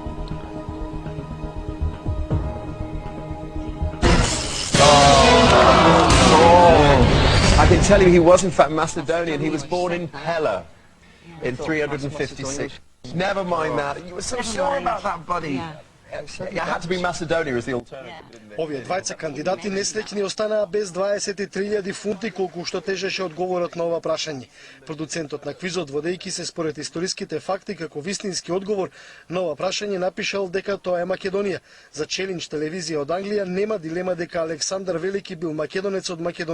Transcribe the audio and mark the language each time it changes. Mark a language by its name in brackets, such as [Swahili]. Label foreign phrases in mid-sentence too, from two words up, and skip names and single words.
[English] I can tell you he was in fact Macedonian. He was born in Pella in 356. Never mind that. You were so sure about that, buddy. Yeah. It had to be Macedonia as the alternative, didn't it? [Macedonian] Овие двајца кандидати несреќни останаа без 23.000 фунти колку што тежеше одговорот на ова прашање. Продуцентот на квизот, водејќи се според историските факти како вистински одговор на ова прашање, напишал дека тоа е Македонија. За Челендж телевизија од Англија нема дилема дека Александар Велики бил македонец од Македонија.